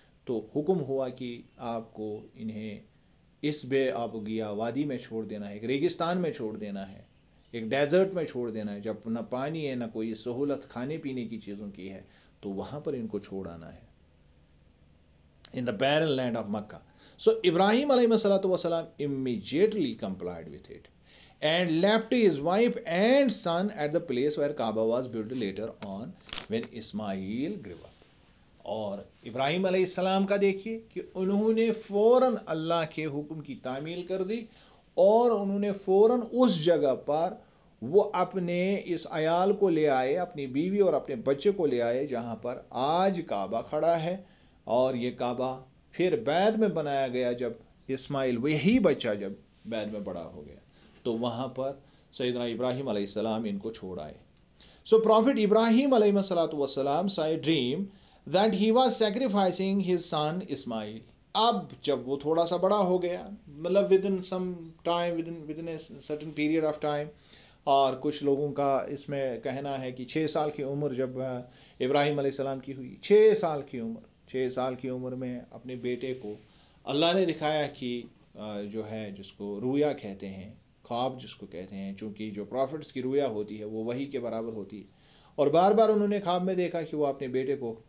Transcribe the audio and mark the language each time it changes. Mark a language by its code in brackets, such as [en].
[ur] تو حکم ہوا کہ آپ کو انہیں اس بے آب و گیا وادی میں چھوڑ دینا ہے، ایک ریگستان میں چھوڑ دینا ہے، ایک ڈیزرٹ میں چھوڑ دینا ہے جب نہ پانی ہے نہ کوئی سہولت کھانے پینے کی چیزوں کی ہے، تو وہاں پر ان کو چھوڑ آنا ہے. [en] in the barren land of Makkah. So Ibrahim alayhi salatu wasalam immediately complied with it and left his wife and son at the place where Kaaba was built later on when Ismail grew up. [ur] اور ابراہیم علیہ السلام کا دیکھیے کہ انہوں نے فوراً اللہ کے حکم کی تعمیل کر دی اور انہوں نے فوراً اس جگہ پر وہ اپنے اس عیال کو لے آئے، اپنی بیوی اور اپنے بچے کو لے آئے جہاں پر آج کعبہ کھڑا ہے. اور یہ کعبہ پھر بعد میں بنایا گیا جب اسماعیل وہی بچہ جب بعد میں بڑا ہو گیا تو وہاں پر سیدنا ابراہیم علیہ السلام ان کو چھوڑ آئے. [en] So Prophet Ibrahim alayhi salatu wasalam saw a dream that he was sacrificing his son Ismail. [ur] اب جب وہ تھوڑا سا بڑا ہو گیا، مطلب [en] within some time, within a certain period of time، [ur] اور کچھ لوگوں کا اس میں کہنا ہے کہ 6 سال کی عمر جب ابراہیم علیہ السلام کی ہوئی، 6 سال کی عمر میں اپنے بیٹے کو اللہ نے دکھایا کہ جو ہے جس کو رویا کہتے ہیں، خواب جس کو کہتے ہیں، چونکہ جو پروفٹس کی رویا ہوتی ہے وہ وحی کے برابر ہوتی ہے، اور بار بار انہوں نے خواب میں دیکھا کہ وہ اپنے بیٹے کو